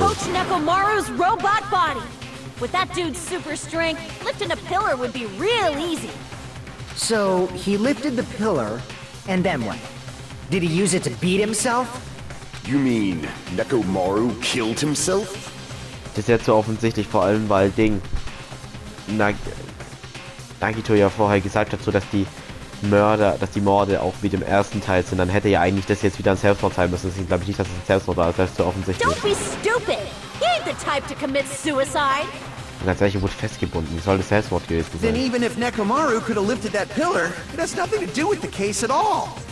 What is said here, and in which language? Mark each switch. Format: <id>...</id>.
<en>Coach Nekomaru's robot body! With that dude's super strength, lifting a pillar would be real easy. So, he lifted the pillar, and then what? Did he use it to beat himself? You mean Nekomaru killed himself?</en> <de>Das ist ja zu offensichtlich, vor allem weil Nagito ja vorher gesagt hat, so dass die Morde auch wie im ersten Teil sind, dann hätte ja eigentlich das jetzt wieder ein Selbstmord sein müssen. Deswegen glaube ich nicht, dass es ein Selbstmord war, das ist zu offensichtlich.</de> <en>Don't be stupid! He ain't the type to commit suicide!</en> <de>Und ganz ehrlich, er wurde festgebunden. Wie soll das Selbstmord gewesen</de> <en>Then</en> <de>sein?</de> <en>even if Nekomaru could have lifted that pillar, it has nothing to do with the case at all.</en>